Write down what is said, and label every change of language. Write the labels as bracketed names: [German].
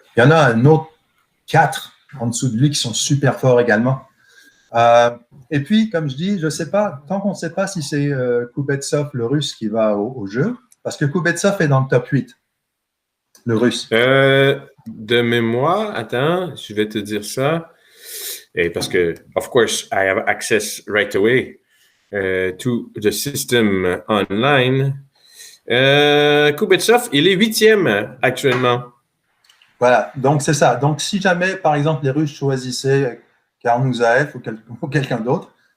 [French] Il y en a un autre 4 en dessous de lui qui sont super forts également. Et puis, comme je dis, je ne sais pas, tant qu'on ne sait pas si c'est Kubetsov, le russe, qui va au jeu, parce que Kubetsov est dans le top 8, le russe. De mémoire, attends, je vais te dire ça. [English] Et parce que, of course, I have access right away to the system online. [French] Kubetsov, il est 8e actuellement. Voilà, donc c'est ça. Donc, si jamais, par exemple, les Russes choisissaient Karnouzaev ou quelqu'un d'autre.